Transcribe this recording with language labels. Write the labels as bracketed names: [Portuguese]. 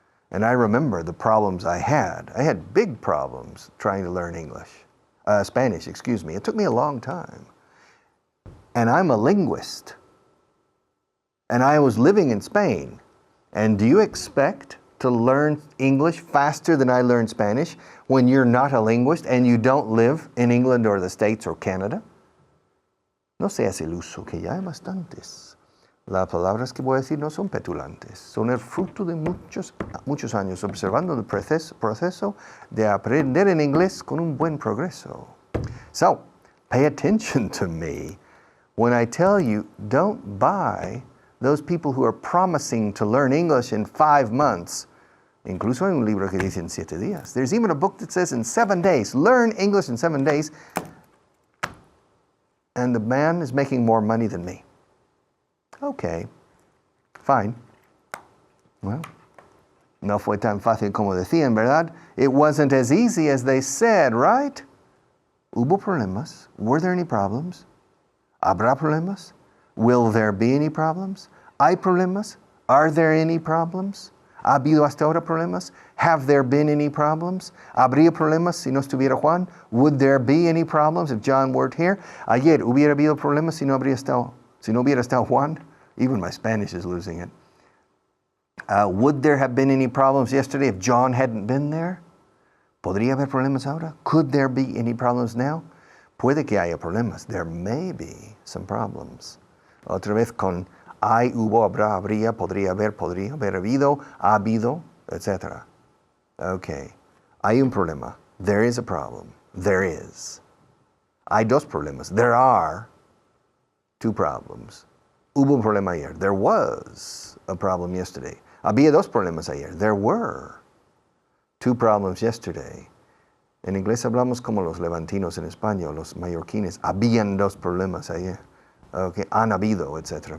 [English] And I remember the problems I had. I had big problems trying to learn Spanish, excuse me. It took me a long time. And I'm a linguist. And I was living in Spain. And do you expect to learn English faster than I learned Spanish when you're not a linguist and you don't live in England or the States or Canada? [Spanish] No seas iluso, que ya hay bastantes. Las palabras que voy a decir no son petulantes. Son el fruto de muchos años observando el proceso de aprender en inglés con un buen progreso. [English] So, pay attention to me when I tell you, don't buy those people who are promising to learn English in 5 months. [Spanish] Incluso hay un libro que dice en 7 días. [English] There's even a book that says in 7 days, learn English in 7 days. And the man is making more money than me. Okay, fine. [Spanish] Well, no fue tan fácil como decían, ¿verdad? [English] It wasn't as easy as they said, right? [Spanish] ¿Hubo problemas? [English] Were there any problems? [Spanish] ¿Habrá problemas? [English] Will there be any problems? [Spanish] ¿Hay problemas? [English] Are there any problems? [Spanish] ¿Ha habido hasta ahora problemas? [English] Have there been any problems? [Spanish] ¿Habría problemas si no estuviera Juan? [English] Would there be any problems if John weren't here? [Spanish] Ayer hubiera habido problemas si no hubiera estado Juan? [English] Even my Spanish is losing it. Would there have been any problems yesterday if John hadn't been there? [Spanish] ¿Podría haber problemas ahora? [English] Could there be any problems now? [Spanish] Puede que haya problemas. [English] There may be some problems. [Spanish] Otra vez con hay, hubo, habrá, habría, podría haber habido, ha habido, etc. [English] Okay. [Spanish] Hay un problema. [English] There is a problem. There is. [Spanish] Hay dos problemas. [English] There are two problems. [Spanish] Hubo un problema ayer. [English] There was a problem yesterday. [Spanish] Había dos problemas ayer. [English] There were two problems yesterday. [Spanish] En inglés hablamos como los levantinos en España, los mallorquines. Habían dos problemas ayer. Okay. Han habido, etc.